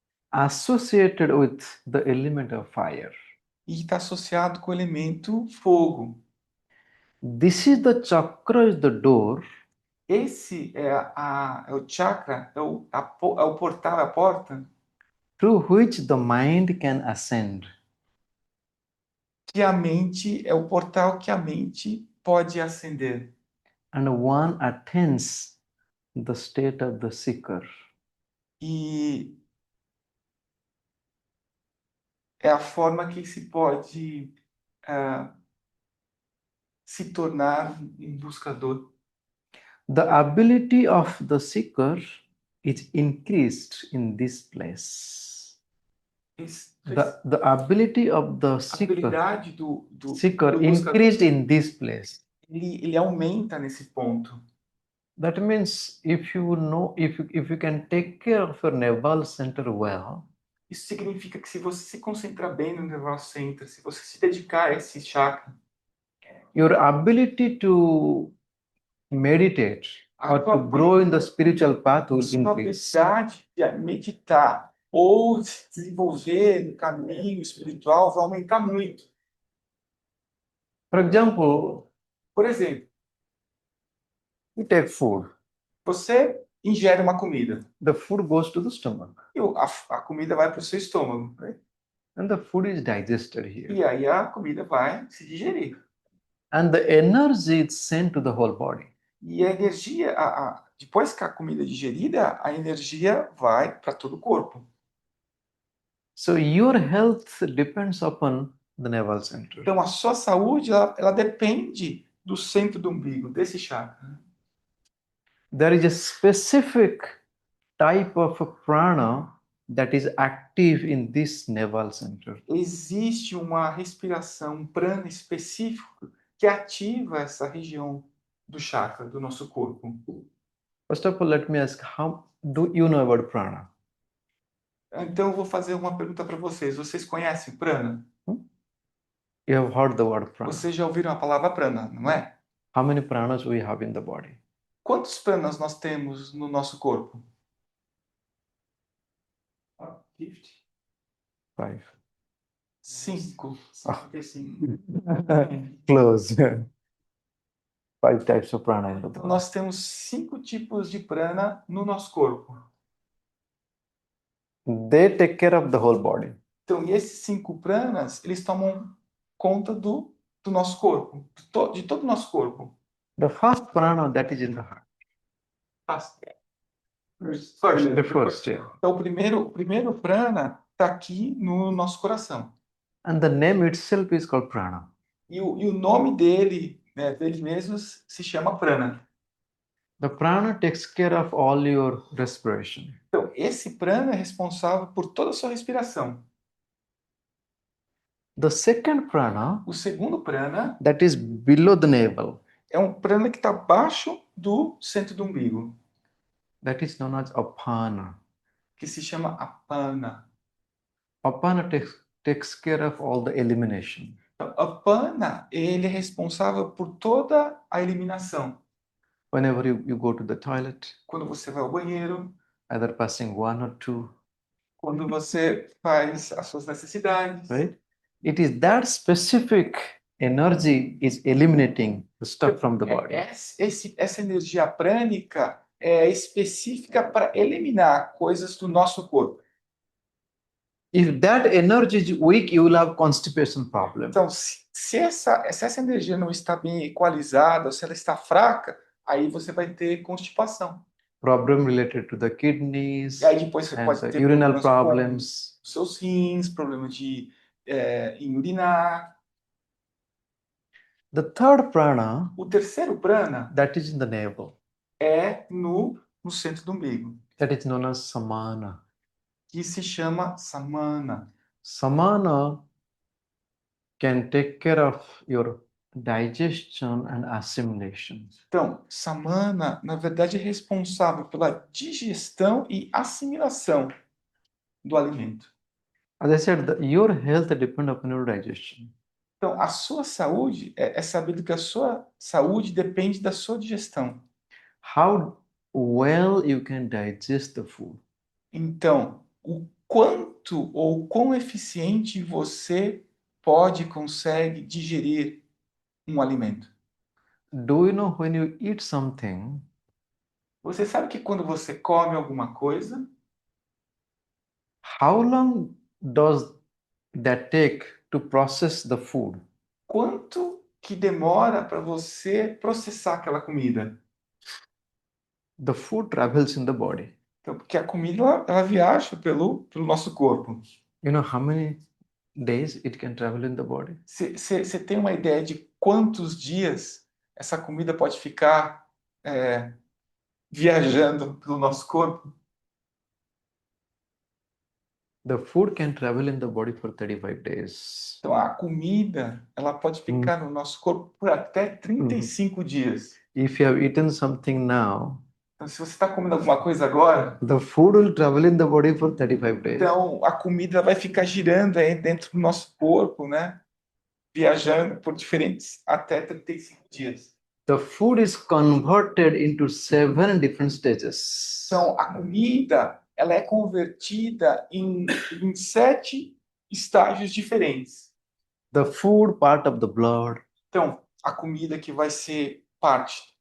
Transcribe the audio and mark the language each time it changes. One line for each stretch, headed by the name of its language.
English: associated with the element of fire.
Portuguese: e está associado com o elemento fogo.
English: This is the chakra, is the door
Portuguese: Esse é o chakra, é o portal, é a porta
English: through which the mind can ascend.
Portuguese: que a mente, é o portal que a mente pode acender.
English: And one attains the state of the seeker.
Portuguese: E é a forma que se pode se tornar um buscador.
English: The ability of the seeker is increased in this place. The ability of the
Portuguese: A
English: seeker
Portuguese: habilidade do
English: seeker
Portuguese: buscador,
English: increased in this place.
Portuguese: ele aumenta nesse ponto.
English: That means if you know, if you can take care of your naval center well,
Portuguese: Isso significa que se você se concentrar bem no Nervous Center, se você se dedicar a esse chakra,
English: your ability to meditate or to grow in the spiritual path will
Portuguese: sua
English: increase.
Portuguese: habilidade de meditar ou se desenvolver no caminho espiritual vai aumentar muito.
English: For example,
Portuguese: Por exemplo,
English: You take food.
Portuguese: Você ingere uma comida
English: The food goes to the stomach.
Portuguese: e a comida vai para o seu estômago.
English: And the food is digested here.
Portuguese: E aí a comida vai se digerir.
English: And the energy is sent to the whole body.
Portuguese: E a energia, depois que a comida é digerida, a energia vai para todo o corpo.
English: So your health depends upon the navel center.
Portuguese: Então a sua saúde, ela depende do centro do umbigo, desse chakra.
English: There is a specific type of a prana that is active in this navel center.
Portuguese: Existe uma respiração, um prana específico que ativa essa região do chakra do nosso corpo.
English: First of all, let me ask, how do you know about prana?
Portuguese: Então eu vou fazer uma pergunta para vocês. Vocês conhecem prana?
English: You have heard the word prana.
Portuguese: Vocês já ouviram a palavra prana, não é?
English: How many pranas we have in the body?
Portuguese: Quantos pranas nós temos no nosso corpo? 50. 5. 5. 55.
English: Close. 5 types of prana in the
Portuguese: Então
English: body.
Portuguese: nós temos 5 tipos de prana no nosso corpo.
English: They take care of the whole body.
Portuguese: Então, e esses 5 pranas, eles tomam conta do nosso corpo, de todo o nosso corpo.
English: The first prana that is in the heart. The first, yeah.
Portuguese: Então, o primeiro prana está aqui no nosso coração.
English: And the name itself is called prana.
Portuguese: E o nome dele, né, dele mesmo, se chama prana.
English: The prana takes care of all your respiration.
Portuguese: Então, esse prana é responsável por toda a sua respiração.
English: The second prana
Portuguese: O segundo prana
English: that is below the navel,
Portuguese: é um prana que está abaixo do centro do umbigo,
English: that is known as apana.
Portuguese: que se chama apana.
English: Apana takes care of all the elimination.
Portuguese: Então, apana, ele é responsável por toda a eliminação.
English: Whenever you go to the toilet,
Portuguese: Quando você vai ao banheiro,
English: either passing 1 or 2,
Portuguese: quando você faz as suas necessidades.
English: right? It is that specific energy is eliminating the stuff from the body.
Portuguese: Essa energia prânica é específica para eliminar coisas do nosso corpo.
English: If that energy is weak, you will have constipation problem.
Portuguese: Então, se essa energia não está bem equalizada, ou se ela está fraca, aí você vai ter constipação.
English: Problem related to the kidneys
Portuguese: E aí depois você
English: and
Portuguese: pode
English: the
Portuguese: ter
English: urinal
Portuguese: problemas
English: problems.
Portuguese: com os seus rins, problema em urinar.
English: The third prana
Portuguese: O terceiro prana
English: that is in the navel,
Portuguese: é no centro do umbigo,
English: that is known as samana.
Portuguese: que se chama samana.
English: Samana can take care of your digestion and assimilation.
Portuguese: Então, samana, na verdade, é responsável pela digestão e assimilação do alimento.
English: As I said, your health depends upon your digestion.
Portuguese: Então, a sua saúde, é sabido que a sua saúde depende da sua digestão.
English: How well you can digest the food.
Portuguese: Então, o quanto ou quão eficiente você consegue digerir um alimento.
English: Do you know when you eat something,
Portuguese: Você sabe que quando você come alguma coisa,
English: how long does that take to process the food?
Portuguese: quanto que demora para você processar aquela comida?
English: The food travels in the body.
Portuguese: Então, porque a comida ela viaja pelo nosso corpo.
English: You know how many days it can travel in the body?
Portuguese: Você tem uma ideia de quantos dias essa comida pode ficar viajando pelo nosso corpo?
English: The food can travel in the body for 35 days.
Portuguese: Então, a comida ela pode ficar no nosso corpo por até 35 dias.
English: If you have eaten something now,
Portuguese: Então, se você está comendo alguma coisa agora,
English: the food will travel in the body for 35 days.
Portuguese: então a comida vai ficar girando aí dentro do nosso corpo, né? Viajando por diferentes até 35 dias.
English: The food is converted into 7 different stages.
Portuguese: Então, a comida ela é convertida em 7 estágios diferentes.
English: The food part of the blood,
Portuguese: Então, a comida que vai ser parte